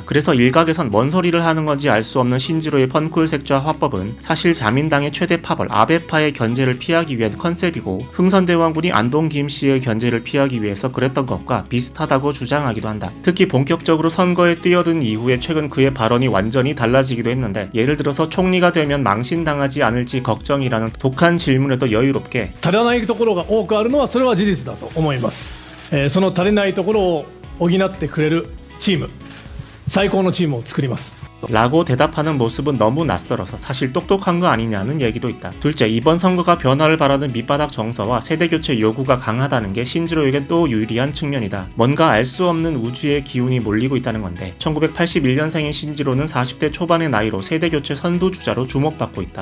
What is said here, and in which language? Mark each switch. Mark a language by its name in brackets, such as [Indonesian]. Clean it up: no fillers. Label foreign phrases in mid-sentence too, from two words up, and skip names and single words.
[Korean] 그래서 일각에선 뭔 소리를 하는 건지 알 수 없는 신지로의 펀쿨 색좌 화법은 사실 자민당의 최대 파벌 아베파의 견제를 피하기 위한 컨셉이고, 흥선대왕군이 안동 김씨의 견제를 피하기 위해서 그랬던 것과 비슷하다고 주장하기도 한다. 특히 본격적으로 선거에 뛰어든 이후에 최근 그의 발언이 완전히 달라지기도 했는데, 예를 들어서 총리가 되면 망신당하지 않을지 걱정이라는 독한 질문에도 여유롭게 [Japanese] 足らないところが多くあるのはそれは事実だと思います。その足りないところを補ってくれるチーム、最高のチームを作ります。 [Korean] 라고 대답하는 모습은 너무 낯설어서 사실 똑똑한 거 아니냐는 얘기도 있다. 둘째, 이번 선거가 변화를 바라는 밑바닥 정서와 세대교체 요구가 강하다는 게 신지로에겐 또 유리한 측면이다. 뭔가 알 수 없는 우주의 기운이 몰리고 있다는 건데, 1981년생인 신지로는 40대 초반의 나이로 세대교체 선두주자로 주목받고 있다.